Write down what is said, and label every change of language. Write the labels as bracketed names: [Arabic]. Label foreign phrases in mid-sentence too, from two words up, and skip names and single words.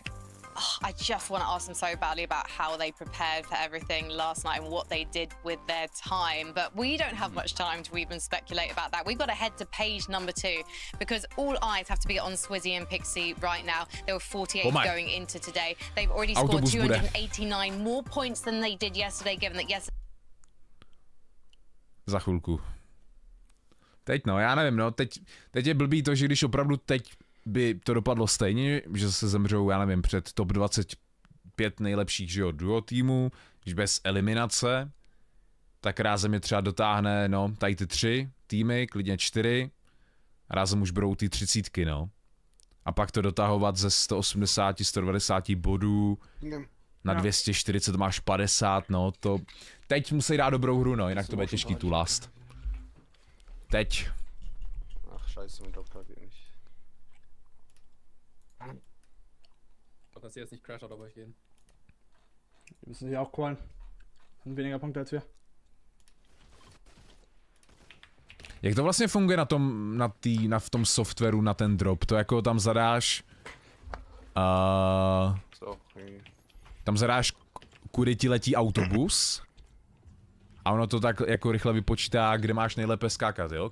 [English] I just want to ask them so badly about how they prepared for everything last night and what they did with their time. But we don't have much time to even speculate about that. We've got to head to page number 2 because all eyes have to be on Swizzy and Pixie right now. There were 48 going into today. They've already scored 289 more points than they did yesterday, given that yesterday... [Czech] Za chvilku. Teď no, já nevím, no, teď je blbý to, že když opravdu teď by to dopadlo stejně, že se zemřou, já nevím, před top 25 nejlepších, že jo, duo týmů, když bez eliminace, tak rázem je třeba dotáhne, no, tady ty 3 týmy, klidně 4, a rázem už budou ty 30, no. A pak to dotahovat ze 180, 190 bodů na 240 máš 50, no, to... Teď musí dát dobrou hru, no, jinak to bude těžký tu last. Teď. [German] Ach, scheiße, mein Doppler geht nicht. Dass sie jetzt nicht [English] Crash out [German] auf euch gehen. Die müssen sich auch callen. Haben weniger Punkte als wir. [Czech] Jak to vlastně funguje v tom softwaru na ten drop? To jako tam zadáš... tam zadáš, kudy ti letí autobus. A ono to tak jako rychle vypočítá, kde máš nejlépe skákat, jo?